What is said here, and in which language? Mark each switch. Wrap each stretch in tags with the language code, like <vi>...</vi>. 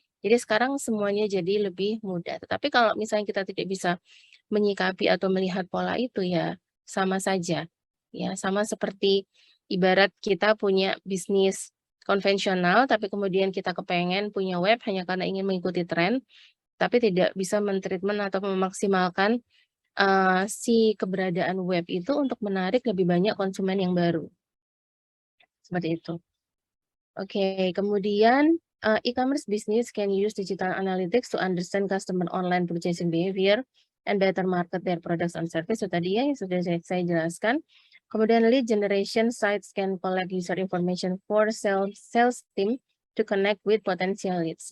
<id>Jadi sekarang semuanya jadi lebih mudah, tetapi kalau misalnya kita tidak bisa menyikapi atau melihat pola itu ya sama saja, ya sama seperti ibarat kita punya bisnis konvensional, tapi kemudian kita kepengen punya web hanya karena ingin mengikuti tren, tapi tidak bisa atau memaksimalkan, si keberadaan web itu untuk menarik lebih banyak konsumen yang baru, seperti itu.</id> <en>Oke, kemudian, e-commerce business can use digital analytics to understand customer online purchasing behavior and better market their products and service.</en> <id>Itu tadi ya yang sudah saya jelaskan.</id> <en>Kemudian lead generation sites can collect user information for sales team to connect with potential leads.</en>